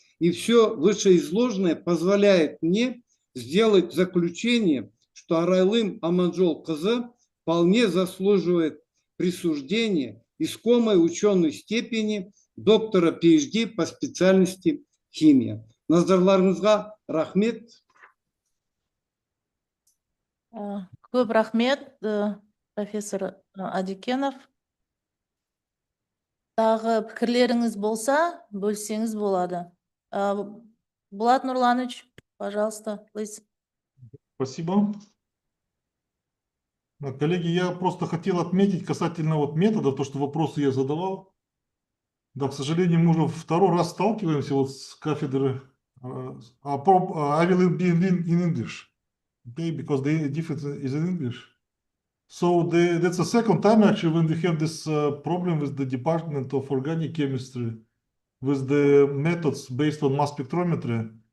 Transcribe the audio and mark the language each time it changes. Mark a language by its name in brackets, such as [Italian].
[Russian] И все вышеизложенное позволяет мне сделать заключение, что Арайлым Аманзholkyzy вполне заслуживает присуждения искомой ученой степени доктора PhD по специальности химия. [Kazakh] Назарларыңызға рахмет. Көп рахмет, профессор Адикенов. Тағы пікірлеріңіз болса, бөлсеңіз болады. [Russian] Булат Нурланович, пожалуйста, [English] please. [Russian] Спасибо. Коллеги, я просто хотел отметить касательно метода, то, что вопросы я задавал. Да, к сожалению, мы уже второй раз сталкиваемся с кафедры. [English] I will be in English, okay, because the difference is in English. So that's the second time actually when we have this problem with the Department of Organic Chemistry with the methods based on mass spectrometry.